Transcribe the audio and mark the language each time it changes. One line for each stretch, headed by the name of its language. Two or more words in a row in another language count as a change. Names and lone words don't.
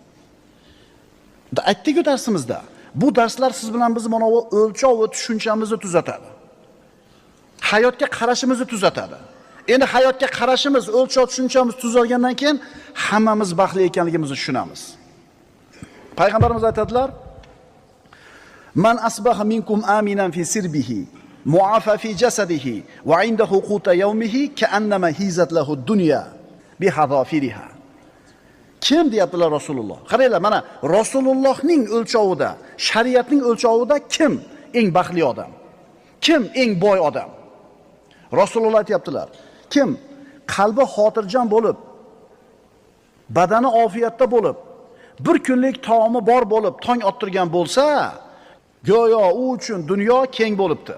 Uzbek: Aytdik-ku darsimizda. Bu darslar siz bilan biz mana bu o'lchov va tushunchamizni tuzatadi. Hayotga qarashimizni tuzatadi. Endi hayotga qarashimiz, o'lchov tushunchamiz tuzalgandan keyin hammamiz baxtli ekanligimizni tushunamiz. Payg'ambarimiz aytadilar:
Arabic: "من أصبح منكم آمنا في سربه معافى في جسده وعنده قوت يومه فكأنما حيزت له الدنيا بحذافيرها."
Uzbek: Kim deyaptilar Rasululloh? Qaranglar, mana Rasulullohning o'lchovida, shariatning o'lchovida kim eng baxtli odam? Kim eng boy odam? Rasululloh aytibdilar: kim qalbi xotirjam bo'lib, badani ofiyatda bo'lib, bir kunlik taomi bor bo'lib, tong ottirgan bo'lsa, go'yo u uchun dunyo keng bo'libdi.